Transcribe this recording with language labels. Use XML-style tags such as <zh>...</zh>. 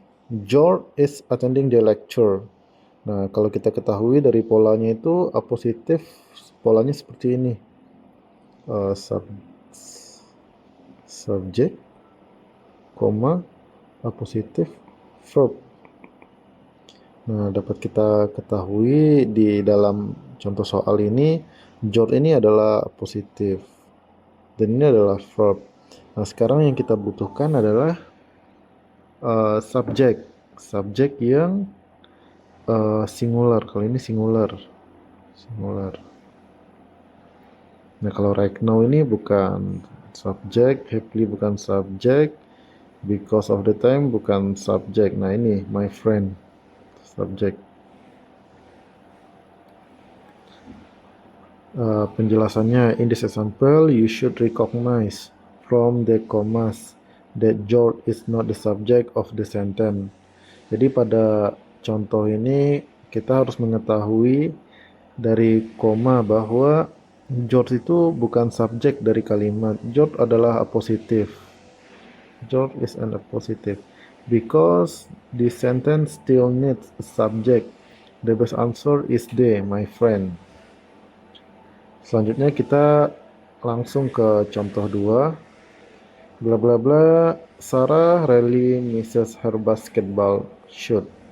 <en>George is attending the lecture.</en> <id>Nah, kalau kita ketahui dari polanya itu apositif, polanya seperti ini. Uh, sub, Subjek, koma, apositif, verb. Nah, dapat kita ketahui di dalam contoh soal ini, George ini adalah positif dan ini adalah verb. Nah, sekarang yang kita butuhkan adalah subjek, subjek yang singular. Kalau ini singular, singular. Nah, kalau</id> <en>right now</en> <id>ini bukan subjek, happily bukan subjek,</id> <en>because of the time</en> <id>bukan subjek. Nah, ini</id> <en>my friend,</en> <id>subjek. Penjelasannya,</id> <en>in this example you should recognize from the commas that George is not the subject of the sentence.</en> <id>Jadi pada contoh ini kita harus mengetahui dari koma bahwa George itu bukan subjek dari kalimat. George adalah apositif.</id> <en>George is an appositive because the sentence still needs a subject. The best answer is D, my friend.</en> <id>Selanjutnya kita langsung ke contoh 2.</id> <en>Bla bla bla, Sarah really misses her basketball shoot.</en>